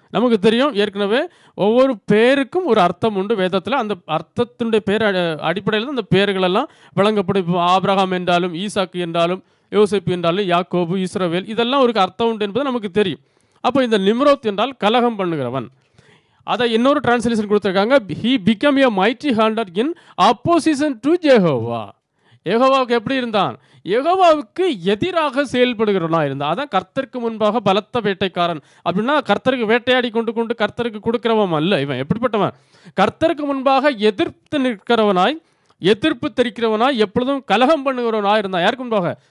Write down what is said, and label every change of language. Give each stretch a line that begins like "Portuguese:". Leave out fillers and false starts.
Tamil: நமக்கு தெரியும் ஏற்கனவே ஒவ்வொரு பேருக்கும் ஒரு அர்த்தம் உண்டு வேதத்தில். அந்த அர்த்தத்தினுடைய பேர் அடிப்படையில் தான் அந்த பேர்களெல்லாம் வழங்கப்படும். இப்போ ஆபிரகாம் என்றாலும், ஈசாக்கு என்றாலும், யோசேப்பு என்றாலும், யாக்கோபு, இஸ்ரவேல், இதெல்லாம் ஒரு அர்த்தம் உண்டு என்பது நமக்கு தெரியும். அப்போ இந்த நிம்ரோத் என்றால் கலகம் பண்ணுகிறவன். அதை இன்னொரு டிரான்ஸ்லேஷன் கொடுத்துருக்காங்க,
English: he became a mighty hunter in opposition to Jehovah.
Tamil: யெகோவாவுக்கு எப்படி இருந்தான்? யெகோவாவுக்கு எதிராக செயல்படுகிறவனா இருந்தான். அதான் கர்த்தருக்கு முன்பாக பலத்த வேட்டைக்காரன். அப்படின்னா கர்த்தருக்கு வேட்டையாடி கொண்டு கர்த்தருக்கு கொடுக்கிறவன் அல்ல. இவன் எப்படிப்பட்டவன்? கர்த்தருக்கு முன்பாக எதிர்த்து நிற்கிறவனாய், எதிர்ப்பு தெரிக்கிறவனாய், எப்பொழுதும் கலகம் பண்ணுகிறவனாய் இருந்தான். யாருக்கு முன்பாக?